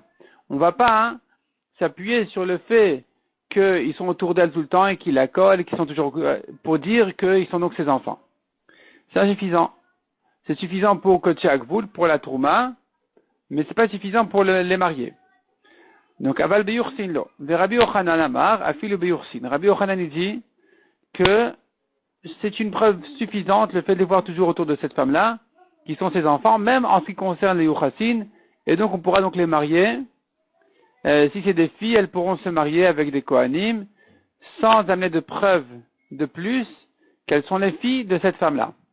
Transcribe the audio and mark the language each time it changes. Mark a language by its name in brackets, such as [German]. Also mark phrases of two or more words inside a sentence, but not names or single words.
[French] On ne va pas s'appuyer sur le fait qu'ils sont autour d'elle tout le temps et qu'ils la collent, et qu'ils sont toujours pour dire qu'ils sont donc ses enfants. C'est insuffisant. C'est suffisant pour [Hebrew] קודש הגבול, [French] pour la Trouma, mais c'est pas suffisant pour les marier. Donc, [Hebrew] אבל ביוחסין לא. ורבי יוחנן אמר, אפילו ביוחסין. [French] Rabbi Yochanan dit que c'est une preuve suffisante, le fait de les voir toujours autour de cette femme-là, qui sont ses enfants, même en ce qui concerne les Yuchassin, et donc on pourra donc les marier. Si c'est des filles, elles pourront se marier avec des Kohanim, sans amener de preuves de plus qu'elles sont les filles de cette femme-là.